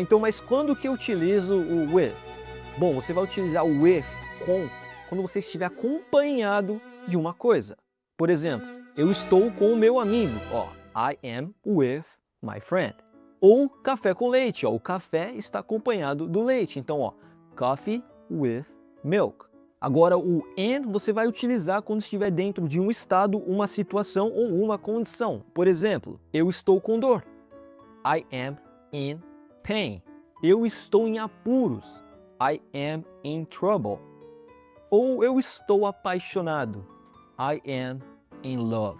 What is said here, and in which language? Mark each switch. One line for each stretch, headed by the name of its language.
Portuguese: Então, mas quando que eu utilizo o with? Bom, você vai utilizar o with com quando você estiver acompanhado de uma coisa. Por exemplo, eu estou com o meu amigo. Ó,
English: I am with my friend.
Portuguese: Ou café com leite. Ó, o café está acompanhado do leite. Então, ó,
English: coffee with milk.
Portuguese: Agora o and você vai utilizar quando estiver dentro de um estado, uma situação ou uma condição. Por exemplo, eu estou com dor.
English: I am in pain.
Portuguese: Eu estou em apuros.
English: I am in trouble.
Portuguese: Ou eu estou apaixonado.
English: I am in love.